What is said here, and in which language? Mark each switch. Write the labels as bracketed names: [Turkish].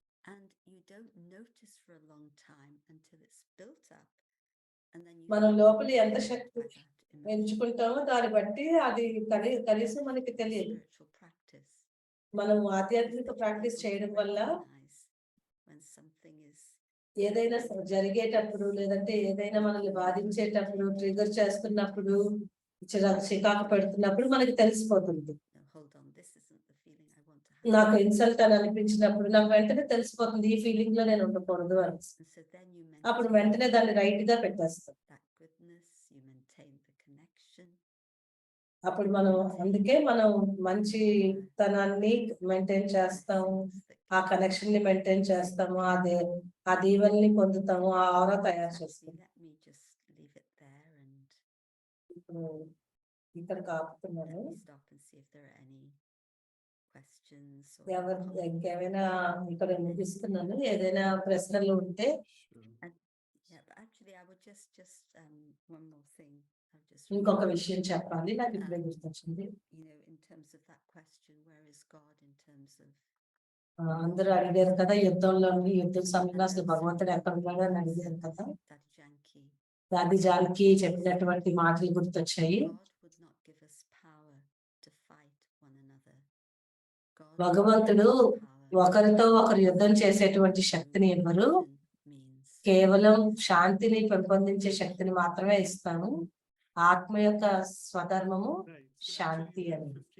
[English] And you don't notice for a long time until it's built up And then you [Telugu] మనం [English] think, [Telugu] లోపల [English] "Oh, [Telugu] ఎంత [English] I [Telugu] Shakti [English] like that emotion." [Telugu] ఎంచుకుంటామో దాన్ని బట్టి అది కనీసం మనకి తెలియదు. [English] Spiritual practice. [Telugu] మనం [English] is [Telugu] ఆధ్యాత్మిక [English] that you're [Telugu] practice [English] able to [Telugu] చేయడం వల్ల [English] recognize when something is [Telugu] ఏదైనా జరిగేటప్పుడు లేదంటే ఏదైనా మనల్ని బాధించేటప్పుడు ట్రిగర్ చేస్తున్నప్పుడు చికాకు పెడుతున్నప్పుడు మనకి తెలిసిపోతుంది. [English] "No, hold on, this isn't the feeling I want to have." [Telugu] నాకు ఇన్సల్ట్ అని అనిపించినప్పుడు నాకు వెంటనే తెలిసిపోతుంది ఈ ఫీలింగ్ లో నేను ఉండకూడదు అని. [English] And so then you [Telugu] అప్పుడు [English] maintain [Telugu] వెంటనే దాన్ని రైట్ గా పెట్టేస్తాం. [English] that goodness, you maintain the connection. [Telugu] అప్పుడు మనం అందుకే మనం మంచి తనాన్ని మెయింటైన్ చేస్తాము, ఆ కనెక్షన్ ని మెయింటైన్ చేస్తాము, ఆ దీవెనని పొందుతాము, ఆ ఆరా తయారు చేస్తాము. [English] Let me just leave it there and [Telugu] ఇప్పుడు ఇక్కడ కాపుతున్నాను. [English] let me stop and see if there are any questions or [Telugu] ఎవరు [English] comments. [Telugu] ఇంకేమైనా ఇక్కడ ముగిస్తున్నాను, ఏదైనా ప్రశ్నలు ఉంటే. [English] Yeah, but actually I would just one more thing. I've just [Telugu] ఇంకొక విషయం చెప్పాలి, నాకు ఇప్పుడే గుర్తొచ్చింది. [English] you know, in terms of that question, where is God in terms of [Telugu] అందరూ అడిగారు కదా యుద్ధ సమయంలో అసలు భగవంతుడు ఎక్కడ ఉన్నాడు అని అడిగారు కదా. [English] Daddy Janki? [Telugu] దాది జానకి చెప్పినటువంటి మాటలు గుర్తొచ్చాయి. [English] God would not give us power to fight one another. God [Telugu] భగవంతుడు ఒకరితో ఒకరు యుద్ధం చేసేటువంటి శక్తిని ఇవ్వరు, కేవలం శాంతిని పెంపొందించే శక్తిని మాత్రమే ఇస్తాను. ఆత్మ యొక్క స్వధర్మము శాంతి అని.